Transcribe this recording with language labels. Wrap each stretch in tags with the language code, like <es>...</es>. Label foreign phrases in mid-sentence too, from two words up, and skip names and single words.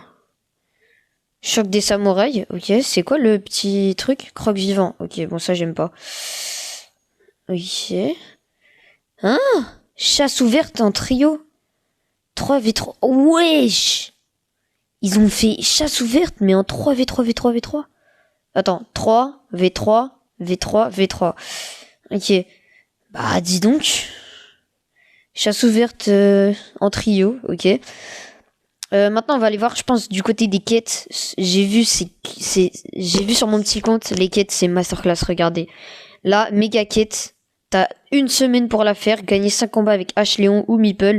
<fr>Choc des samouraïs, ok. C'est quoi le petit truc? Croque vivant, ok. Bon, ça, j'aime pas. Ok. Hein? Chasse ouverte en trio? 3v3. Wesh! Ils ont fait chasse ouverte, mais en 3v3v3v3. Attends, 3v3, v3, v3. Ok. Bah, dis donc. Chasse ouverte en trio, ok. Maintenant, on va aller voir, je pense, du côté des quêtes. J'ai vu sur mon petit compte, les quêtes, c'est masterclass, regardez. Là, méga quête, t'as une semaine pour la faire, gagner 5 combats avec H, Léon ou Meeple.</fr>